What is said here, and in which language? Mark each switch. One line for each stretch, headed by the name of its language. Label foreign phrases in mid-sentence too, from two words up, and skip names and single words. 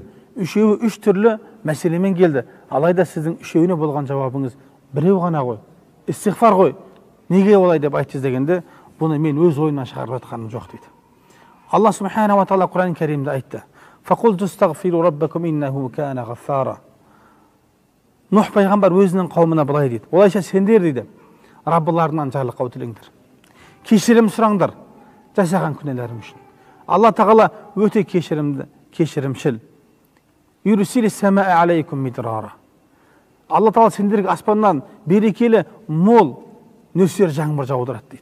Kazakh: Үшеуі үш түрлі мәселемен келді. Алайда сіздің үшеуіне болған жауабыңыз біреу ғана ғой. Истиғфар ғой. Неге олай деп айтсыз дегенде, бұны мен өз ойымнан шығарып жатқаным жоқ дейді. Алла
Arabic: سبحانه وتعالى
Kazakh: Құран кәрімде айтты.
Arabic: فقلت استغفروا ربكم إنه كان غفارا.
Kazakh: Нұх пайғамбар өзінің қауымына былай дейді. Олайша сендер дейді, Раббыларынан жарлыққа тілеңдер. Кешірім сұраңдар жасаған күнәларың үшін. Алла тағала өте кешірімшіл.
Arabic: يرسل السماء عليكم مدرارا.
Kazakh: Алла тағала сендерге аспаннан берекелі, мол нөсер жаңбыр жаудырады дейді.